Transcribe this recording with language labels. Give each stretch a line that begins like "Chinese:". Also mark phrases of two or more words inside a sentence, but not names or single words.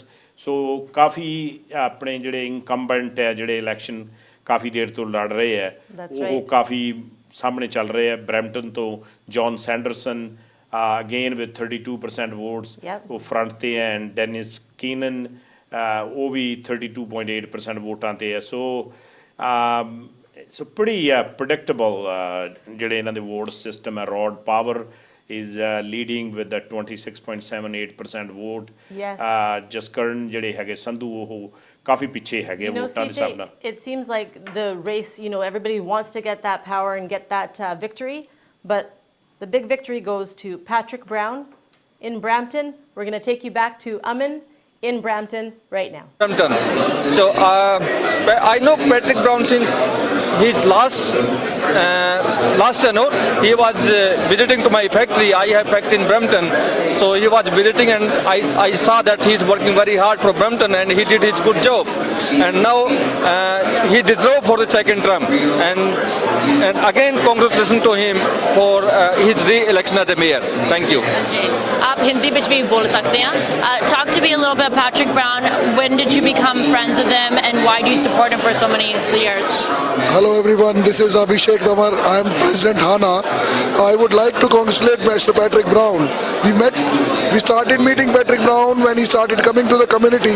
Punjabi: ਸੋ ਕਾਫੀ ਆਪਣੇ ਜਿਹੜੇ ਇਨਕੰਬੈਂਟ ਹੈ, ਜਿਹੜੇ ਇਲੈਕਸ਼ਨ ਕਾਫੀ ਦੇਰ ਤੋਂ ਲੜ ਰਹੇ ਹੈ, ਉਹ ਕਾਫੀ ਸਾਹਮਣੇ ਚੱਲ ਰਹੇ ਹੈ। ਬਰੈਂਪਟਨ ਤੋਂ ਜੌਨ ਸੈਂਡਰਸਨ
English: again with 32% votes
Punjabi: ਉਹ ਫਰੰਟ 'ਤੇ ਹੈ, ਐਂਡ ਡੈਨਿਸ ਕੀਨਨ ਉਹ ਵੀ 32.8% ਵੋਟਾਂ 'ਤੇ ਹੈ। ਸੋ
English: pretty predictable
Punjabi: ਜਿਹੜੇ ਇਹਨਾਂ ਦੇ ਵੋਟ ਸਿਸਟਮ ਹੈ।
English: ਰੋਡ ਪਾਵਰ is leading with the 26.78% vote.
Punjabi: ਜਸਕਰਨ ਜਿਹੜੇ ਹੈਗੇ ਸੰਧੂ ਉਹ ਕਾਫੀ ਪਿੱਛੇ ਹੈਗੇ ਵੋਟਾਂ ਦੇ ਹਿਸਾਬ ਨਾਲ।
English: It seems like the race, everybody wants to get that power and get that victory, but the big victory goes to Patrick Brown in Brampton. We're going to take you back to Aman in Brampton right now. Brampton. So I know Patrick Brown since his last tenure. He was visiting to my factory. I have factory in Brampton, so he was visiting, and I saw that he's working very hard for Brampton, and he did his good job. And now he deserved for the second term. And again, congratulations to him for his re-election as a mayor. Thank you.
Hindi: आप हिंदी में भी बोल सकते हैं.
English: Talk to me a little bit about Patrick Brown. When did you become friends with him, and why do you support him for so many years? Hello everyone, this is Abhishek Damar. I am President Hana. I would like to congratulate Mr. Patrick Brown. We started meeting Patrick Brown when he started coming to the community.